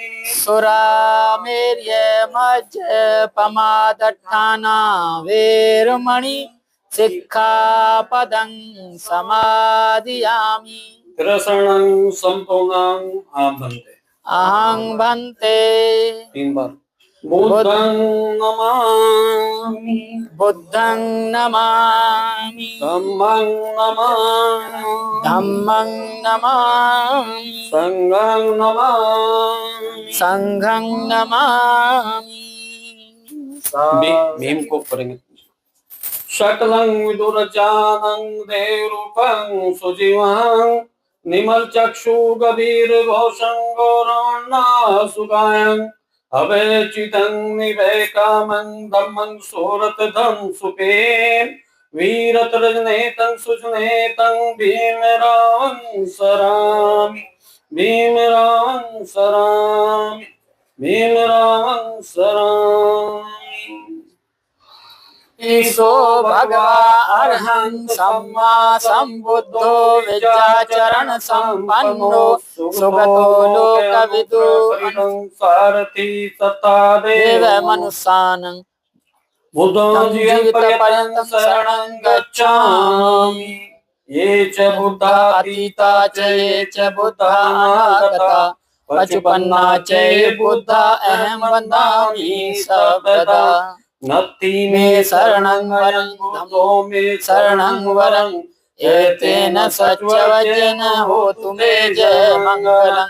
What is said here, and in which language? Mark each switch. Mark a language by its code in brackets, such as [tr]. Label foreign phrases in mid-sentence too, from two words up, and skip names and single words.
[pi] सुरामेर्य मज्जपमादठाना वेरुमणि सिक्खापदं समादियामि। रसनं संपूर्णं आभन्ते अहं भन्ते 3 बार बुद्धं नमामि बुद्धं नमामि धम्मं नमामि धम्मं नमामि संघं नमामि संघं नमामि। [hi] भीम को करेंगे। [pi] शकलं विदुरजानं देवरूपं सुजीवं निमल चक्षु गभीर घोषं गौरवन्ना सुगायं अवेचितं निवेकामं धम्मं सोरतधं सुपेन वीरतरजनेतं सुजनेतं भीमरावं सरामि भीमरावं सरामि भीमरावं सरामि। ईशो भगवा अरहं सम्मा सम्बुद्धो विद्याचरण संपन्नो सुगतो लोकविदु सारथि सत्ता देव मनुष्यानं बुद्धं जीवपर्यन्तं शरणं गच्छामि ये च बुद्धा अतीता च ये च बुद्धा अनागता पचुपन्ना च ये बुद्धा अहं वन्दामि सर्वदा। नत्ति मे शरणं वरं धम्मो मे शरणं वरं एतेन सच्चवचन होतु मे जय मंगलम्।